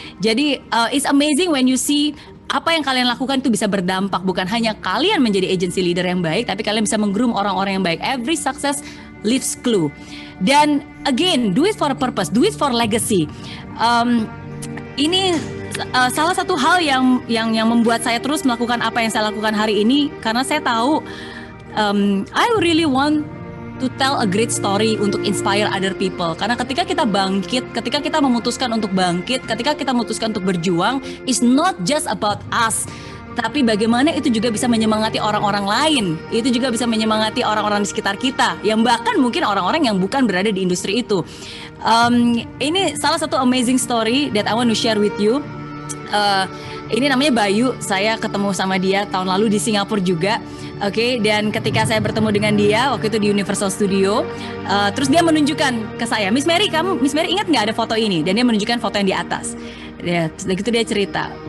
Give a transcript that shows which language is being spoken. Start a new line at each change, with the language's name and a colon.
Indonesian: Jadi
English: it's amazing when you see
Indonesian: apa yang kalian lakukan itu bisa berdampak, bukan hanya kalian menjadi agency leader yang baik, tapi kalian bisa menggroom orang-orang yang baik.
English: Every success leaves clue.
Indonesian: Dan
English: again, do it for a purpose, do it for legacy.
Indonesian: Ini salah satu hal yang membuat saya terus melakukan apa yang saya lakukan hari ini, karena saya tahu
English: I really want to tell a great story
Indonesian: untuk
English: inspire other people.
Indonesian: Karena ketika kita bangkit, ketika kita memutuskan untuk bangkit, ketika kita memutuskan untuk berjuang,
English: it's not just about us,
Indonesian: tapi bagaimana itu juga bisa menyemangati orang-orang lain. Itu juga bisa menyemangati orang-orang di sekitar kita, yang bahkan mungkin orang-orang yang bukan berada di industri itu. Ini salah satu
English: amazing story that I want to share with you.
Indonesian: Ini namanya Bayu. Saya ketemu sama dia tahun lalu di Singapura juga. Oke, dan ketika saya bertemu dengan dia waktu itu di Universal Studio, terus dia menunjukkan ke saya, Miss Mary ingat nggak ada foto ini? Dan dia menunjukkan foto yang di atas. Begitu dia cerita.